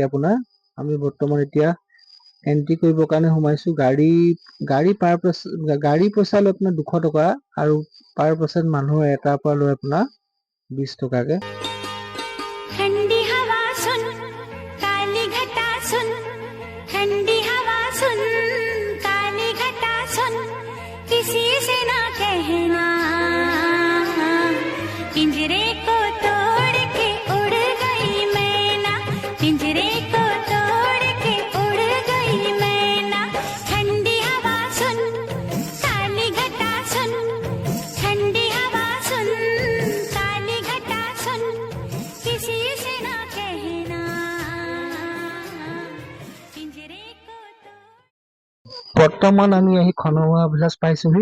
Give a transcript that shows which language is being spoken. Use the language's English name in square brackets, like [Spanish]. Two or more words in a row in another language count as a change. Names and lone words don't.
[Assamese] আমি বৰ্তমান এতিয়া এন্ট্ৰি কৰিবৰ কাৰণে সোমাইছো। গাড়ী পইচা লৈ আপোনাৰ 200 টকা আৰু পাৰ পাৰ্চন মানুহৰ এটাৰ পৰা লৈ আপোনাৰ 20 টকাকে। [Hindi] ठंडी हवा सुन काली घटा सुन ठंडी हवा सुन काली घटा सुन किसी से ना कहना पिंजरे को तोड़ के उड़ गई मैना पिंजरे को तोड़ के उड़ गई मैना ठंडी हवा सुन काली घटा सुन ठंडी हवा सुन काली घटा सुन किसी से ना कहना पिंजरे को [Assamese] বৰ্তমান আমি আহি খনমা ভিলেজ পাইছোহি।